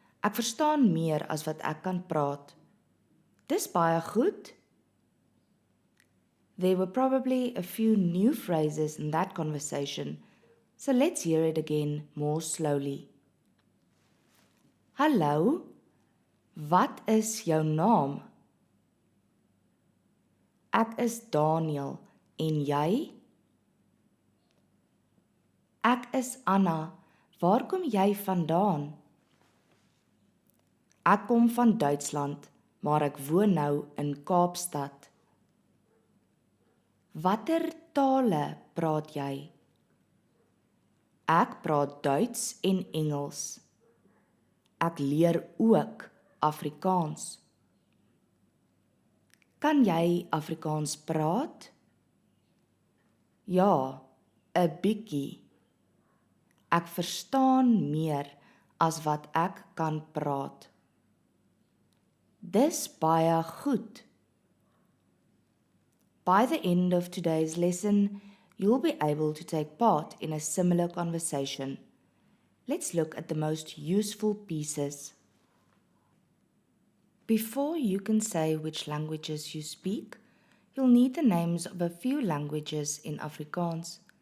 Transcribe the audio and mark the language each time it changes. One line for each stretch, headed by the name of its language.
Afrikaans: Ek verstaan meer as wat ek kan praat. Dis baie goed.
English: There were probably a few new phrases in that conversation, so let's hear it again more slowly.
Afrikaans: Hallo, wat is jou naam? Ek is Daniel, en jy? Ek is Anna, waar kom jy vandaan? Ek kom van Duitsland, maar ek woon nou in Kaapstad. Watter tale praat jy? Ek praat Duits en Engels. Ek leer ook Afrikaans. Kan jy Afrikaans praat? Ja, 'n bietjie. Ek verstaan meer as wat ek kan praat. Dis baie goed.
English: By the end of today's lesson, you'll be able to take part in a similar conversation. Let's look at the most useful pieces. Before you can say which languages you speak, you'll need the names of a few languages in Afrikaans.